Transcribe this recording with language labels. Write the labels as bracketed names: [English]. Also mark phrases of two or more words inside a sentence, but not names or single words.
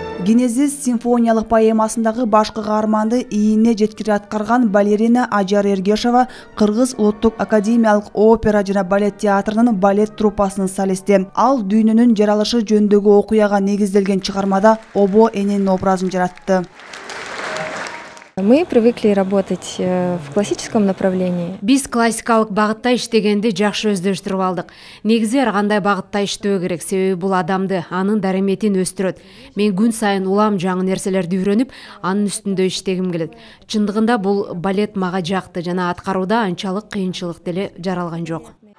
[Kyrgyz] Генезис симфониялык поэмасындагы башкы каарманды ийине жеткире аткарган балерина Ажар Эргешова Кыргыз улуттук академиялык опера жана балет театрынын балет труппасынын солисти. Ал дүйнөнүн жаралышы жөнүндөгү окуяга негизделген чыгармада Обо эненин образын жаратты. [Russian] Мы привыкли работать в классическом направлении. [Kyrgyz] Биз классикалык багытта иштегенди жакшы өздөштүрүп алдык. Негизи ар кандай багытта иштөө керек, себеби бул адамды, анын дараметин өстүрөт. Мен күн сайын улам жаңы нерселерди үйрөнүп, анын үстүндө иштегим келет. Чындыгында бул балет мага жакты жана аткарууда анчалык кыйынчылык деле жаралган жок.